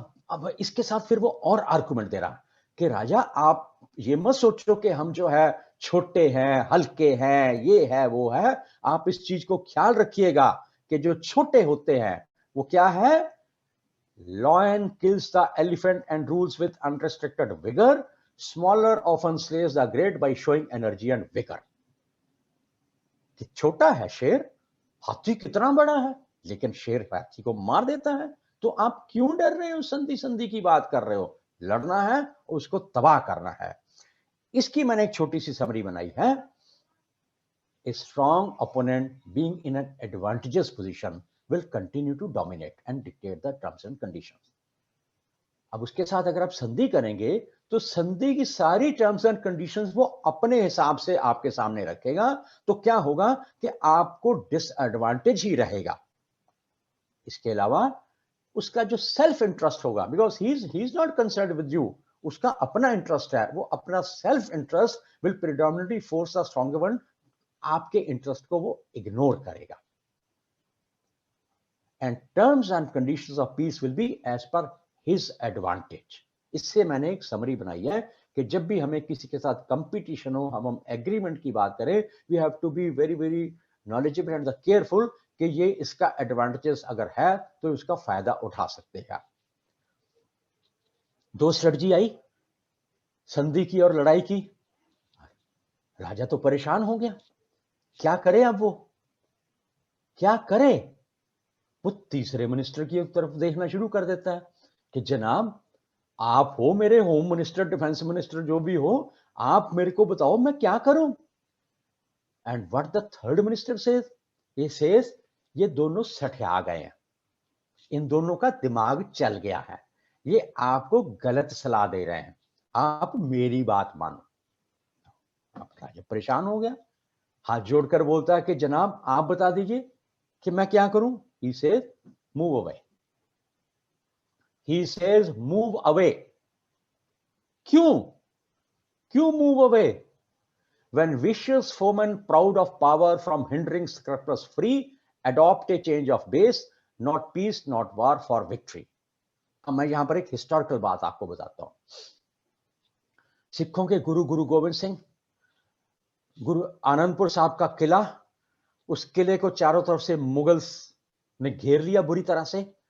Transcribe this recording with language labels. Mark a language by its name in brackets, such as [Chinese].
[Hindi] अब इसके साथ फिर वो और आर्गुमेंट दे रहा कि राजा आप ये मत सोचो कि हम जो है छोटे हैं, हल्के हैं, ये है वो है. आप इस चीज को ख्याल रखिएगा कि जो छोटे होते हैं वो क्या है, [English] lion kills the elephant and rules with unrestricted vigor. Smaller often slays the great by showing energy and vigor. [Hindi] कि छोटा है शेर, हाथी कितना बड़ा है, लेकिन शेर हाथी को मार देता है. तो आप क्यों डर रहे हो? संधि की बात कर रहे हो. लड़ना है, उसको तबाह करना है. इसकी मैंने एक छोटी सी समरी बनाई है. [English] A strong opponent being in an advantageous position will continue to dominate and dictate the terms and conditions. [Hindi] अब उसके साथ अगर आप संधि करेंगे तो संधि की सारी टर्म्स एंड कंडीशंस वो अपने हिसाब से आपके सामने रखेगा. तो क्या होगा कि आपको डिसएडवांटेज ही रहेगा. इसके अलावा उसका जो सेल्फ इंटरेस्ट होगा, [English] because he is not concerned with you, [Hindi] उसका अपना इंटरेस्ट है, वो अपना self interest [English] Will predominately force the stronger one. [Hindi] आपके इंटरेस्ट को वो इग्नोर करेगा. [English] And terms and conditions of peace will be as per his advantage. [Hindi] इससे मैंने एक समरी बनाई है कि जब भी हमें किसी के साथ कंपटीशन हो, हम एग्रीमेंट की बात करें, [English] we have to be very very knowledgeable and careful [Hindi] कि ये इसका एडवांटेजेस अगर है तो इसका फायदा उठा सकते हैं. दो स्ट्रेटजी आई, संधि की और लड़ाई की। राजा तो परेशान हो गया, क्या करे अब वो, क्या करे। वो तीसरे मिनिस्टर की तरफ देखना शुरू कर देता है कि जनाब आप हो मेरे होम मिनिस्टर, डिफेंस मिनिस्टर, जो भी हो, आप मेरे को बताओ मैं क्या करूं। [English] and what the third minister says, he says [Hindi] ये दोनों सठिया गए हैं, इन दोनों का दिमाग चल गया है, ये आपको गलत सलाह दे रहे हैं, आप मेरी बात मानो। अब राजा परेशान हो गया, हाथ जोड़कर बोलता है कि जनाब आप बता दीजिए कि मैं क्या करूं। [English] he says move away, he says move away। [Hindi] क्यों, क्यों [English] move away? When vicious foemen proud of power from hindering scrupulous free adopt a change of base, not peace, not war for victory। [Hindi] अब मैं यहां पर एक historical बात आपको बताता हूं। सिखों के गुरु गुरु गोविंद सिंह, गुरु आनंदपुर साहब का किला, उस किले को चारों तरफ से मुगल्स ने घेर लिया बुरी तरह से।